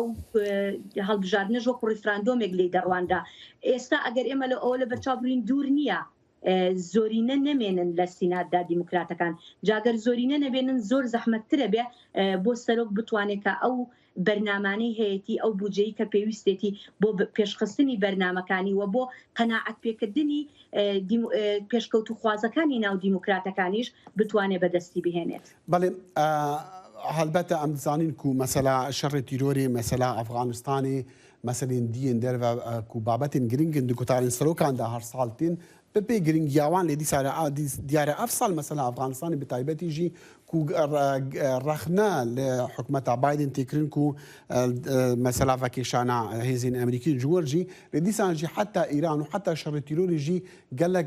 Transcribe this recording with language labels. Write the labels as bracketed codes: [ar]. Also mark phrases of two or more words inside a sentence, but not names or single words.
[ckb] هەڵبژاردنەش وەکو ڕیفراندۆمێک لێ دەڕواندا ئێستا ئەگەر ئێمە لە ئەوە لە بەرچاوبرین دوور نییە زۆرینە نەمێنن لە سیناتدا دیموکراتەکان جاگەر زۆرینە نەبێنن زۆر زەحمەتترە بێ بۆ سەرۆک بتوانێت کە ئەو بەرنامانەی هەیەی ئەو بودجەی کە پێویستێتی بۆ پێشخستنی بەرنامەکانی و بۆ قەناعەت پێکردنی پێشکەوت و خوازەکانی ناو دیموکراتەکانیش بتوانێت بەدەستی بهێنێت. [ku] بەڵێ هەلبەتە ئەم دەزانین و مەسەلا شەڕی تیرۆری مەسەلا ئەفغانستانی مەسەلێن دیên derve ku babetên giringin di gutarên serokan da her sal tên بپێ گرنگیاوان لێ دیارە ئەف ساڵ مەسەلا ئەفغانستانی بە تایبەتی ژی ku ڕەخنە لە حکومەتا بایدن تێکردن و مەسەلا ڤەکێشانە هێزین ئەمریکی جوەرجی لە دیسانجی حتا ئیران و حتا شەڕی تیرۆری ژی gelek